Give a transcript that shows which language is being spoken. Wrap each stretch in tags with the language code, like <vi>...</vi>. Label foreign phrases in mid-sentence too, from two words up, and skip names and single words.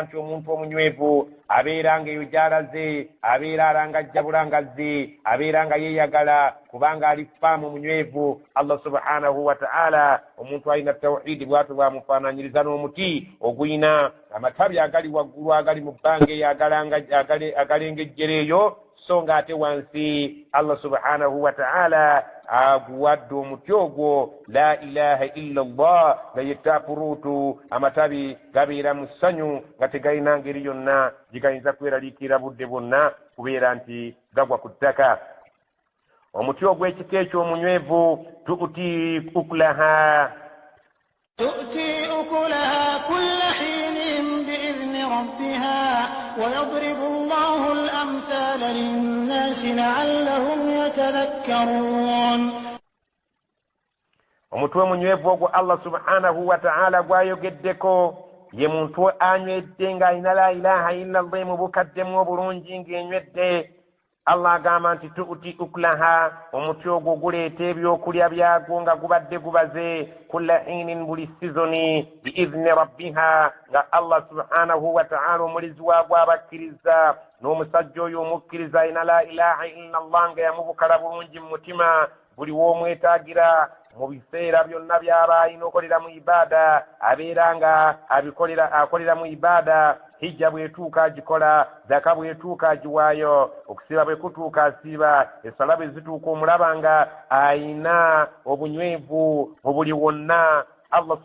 <lg>nti omuntu omunywevu abeera ng'eyo gy'alaze abeera alangajja bulangazzi abeera nga yeeyagala kubanga ali faamu munywevu</lg> <ar>الله سبحانه وتعالى</ar> <lg>omuntu alina tawhiidi bw'atyo bwamufaananyiriza n'omuti ogulina amatabi agali waggulu agali mu bbanga eyo agalengejjera eyo so ng'ate wansi</lg> <ar>الله سبحانه وتعالى</ar> <lg>aguwadde omuti ogwo</lg> <ar>لا إله إلا الله</ar> <lg>nga ye tapuruutu amatabi gabeera mu ssanyu nga tegalina ngeri yonna gigayinza kweraliikirira budde bwonna kubeera nti gagwa ku ttaka omuti ogw'ekika eky'omunywevu</lg> <ar>تؤتي أكلها كل حين بإذن ربها ويضرب الله الأمثال للناس لعلهم يتذكرون</ar> <lg>omutwe munywevu ogwo</lg> <ar>الله سبحانه وتعالى</ar> <lg>gwayogeddeko ye muntu anywedde ng'alina</lg> <ar>لا إله إلا الله</ar> <lg>mu bukaddemu obulungi ng'enywedde Allah agamba nti</lg> <ar>تؤتي أكلها</ar> <lg>omuti ogwo guleeta ebyokulya byagwo nga gubadde gubaze</lg> <ar>كل حين</ar> <lg>buli sizoni</lg> <ar>بإذن ربها</ar> <lg>nga</lg> <ar>الله سبحانه وتعالى</ar> <lg>omulizi waagwo abakkiriza n'omusajja oyo omukkiriza alina</lg> <ar>لا إله إلا الله</ar> <lg>nga yamubukala bulungi mu mutima buli w'omwetaagira mu biseera byonna by'aba alina okolera mu ibaada abeera nga akolera mu ibaada hijja bw'etuuka agikola zaka bw'etuuka agiwaayo okusiiba bwe kutuuka asiiba essala bwe zituuka omulaba nga ayina obunywevu mu buli wonna Allah</lg>